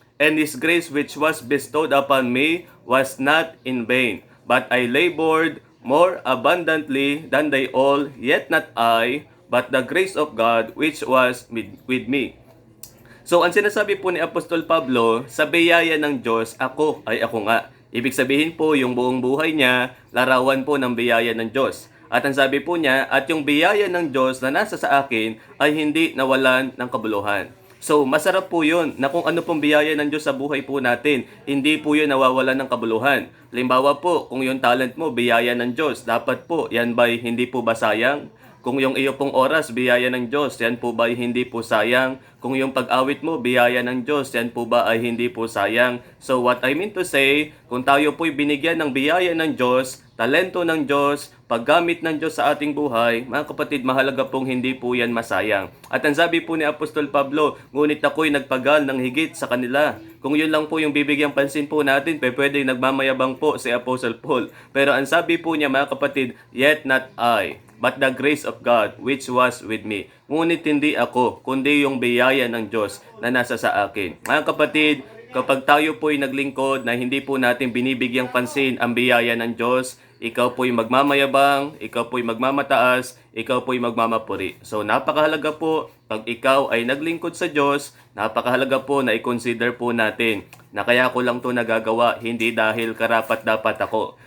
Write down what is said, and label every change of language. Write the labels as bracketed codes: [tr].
[en] And His grace which was bestowed upon me was not in vain, but I labored more abundantly than they all, yet not I, but the grace of God which was with me. [tl] So, ang sinasabi po ni Apostol Pablo, sa biyaya ng Diyos, ako ay ako nga. Ibig sabihin po, yung buong buhay niya, larawan po ng biyaya ng Diyos. At ang sabi po niya, at yung biyaya ng Diyos na nasa sa akin ay hindi nawalan ng kabuluhan. So, masarap po yun na kung ano pong biyaya ng Diyos sa buhay po natin, hindi po yun nawawalan ng kabuluhan. Halimbawa po, kung yung talent mo, biyaya ng Diyos, dapat po, yan ba'y hindi po ba sayang? Kung yung iyo pong oras, biyaya ng Diyos, yan po ba ay hindi po sayang? Kung yung pag-awit mo, biyaya ng Diyos, yan po ba ay hindi po sayang? [en] So what I mean to say, [tl] kung tayo po'y binigyan ng biyaya ng Diyos, talento ng Diyos, paggamit ng Diyos sa ating buhay, mga kapatid, mahalaga pong hindi po yan masayang. At ang sabi po ni Apostol Pablo, ngunit ako'y nagpagal ng higit sa kanila. Kung yun lang po yung bibigyang pansin po natin, pwede nagmamayabang po si Apostle Paul. Pero ang sabi po niya, mga kapatid, [en] yet not I, but the grace of God which was with me. [tl] Ngunit hindi ako, kundi yung biyaya ng Diyos na nasa sa akin. Mga kapatid, kapag tayo po'y naglingkod na hindi po natin binibigyang pansin ang biyaya ng Diyos, ikaw po'y magmamayabang, ikaw po'y magmamataas, ikaw po'y magmamapuri. So napakahalaga po, pag ikaw ay naglingkod sa Diyos, napakahalaga po na i-consider po natin na kaya ko lang to nagagawa, hindi dahil karapat dapat ako.